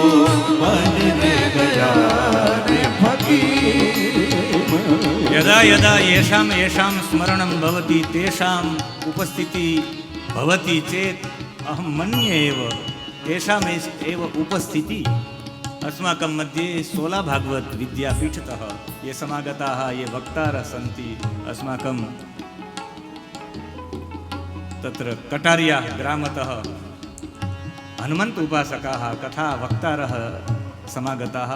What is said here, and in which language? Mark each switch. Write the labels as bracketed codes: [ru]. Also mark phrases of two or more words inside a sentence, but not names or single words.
[hi] बन रे गया रे फकीर. [sa] યદા યદા યેષામ યેષામ સ્મરણમ ભવતિ તેષામ ઉપસ્થિતિ ભવતિ ચેત અહમ મન્યે એવ તેષામ એવ ઉપસ્થિતિ. अस्माकं मध्ये 16 भागवत विद्यापीठतः ये समागताः ये वक्तारः सन्ति. अस्माकं तत्र कटारिया ग्रामतः हनुमन्त उपासकाः कथा वक्तारः समागताः.